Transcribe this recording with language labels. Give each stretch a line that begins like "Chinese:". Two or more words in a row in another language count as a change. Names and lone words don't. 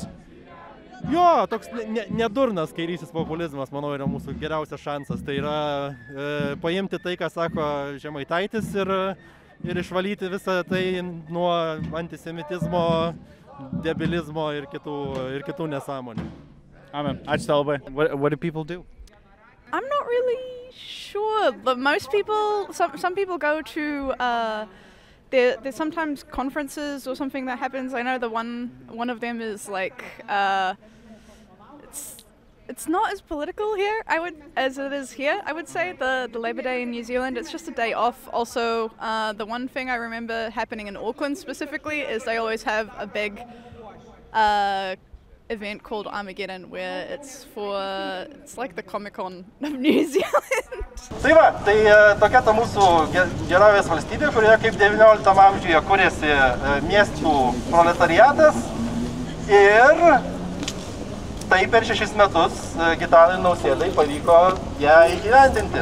Lithuanian: Jo, toks nedurnas kairysis populizmas, manau, yra mūsų geriausias šansas. Tai yra paimti tai, ką sako Žemaitaitis ir išvalyti visą tai nuo antisemitizmo, debilizmo ir kitų nesąmonių. Amen. Ačiū tau labai.
English: What do people do? I'm not really sure, but most people, some people go to, there's sometimes conferences or something that happens. I know the one of them is like, it's not as political here, as it is here, I would say, the Labour Day in New Zealand. It's just a day off. Also, the one thing I remember happening in Auckland specifically is they always have a big, event called Armageddon, where it's like the Comic-Con of New Zealand.
Lithuanian: Tai va, tai tokia ta mūsų gerovės valstybė, kurioje kaip 19 amžiuje kūrėsi miestų proletariatas ir tai per 6 metus Gitanui Nausėdai pavyko ją įgyvendinti.